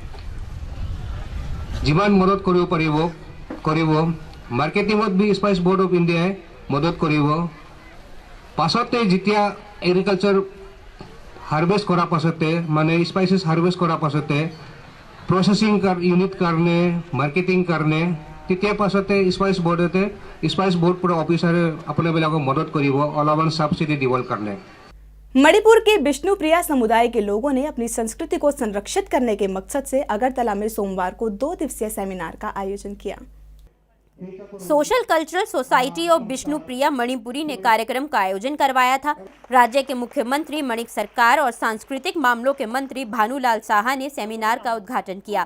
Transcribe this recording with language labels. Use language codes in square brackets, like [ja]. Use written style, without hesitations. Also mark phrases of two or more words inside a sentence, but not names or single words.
[as] যিমান মদত কৰিব মাৰ্কেটিঙত বি স্পাইচ বোৰ্ড অফ ইণ্ডিয়াই মদত কৰিব পাছতে যেতিয়া [en] agriculture harvest [as] কৰাৰ পাছতে মানে [en] spices harvest [as] কৰাৰ পাছতে [en] processing unit [as] কাৰণে মাৰ্কেটিং কাৰণে তেতিয়া পাছতে স্পাইচ বোৰ্ড পুৰা অফিচাৰে আপোনালোকক মদত কৰিব অলপমান সাবसिडी দিবৰ কাৰণে। [hi] मणिपुर के विष्णुप्रिया समुदाय के लोगों ने अपनी संस्कृति को संरक्षित करने के मकसद से अगरतला में सोमवार को 2 दिवसीय सेमिनार का आयोजन किया। सोशल कल्चरल सोसाइटी ऑफ विष्णुप्रिया मणिपुरी ने कार्यक्रम का आयोजन करवाया था। राज्य के मुख्यमंत्री मणिक सरकार और सांस्कृतिक मामलों के मंत्री भानुलाल साहा ने सेमिनार का उद्घाटन किया।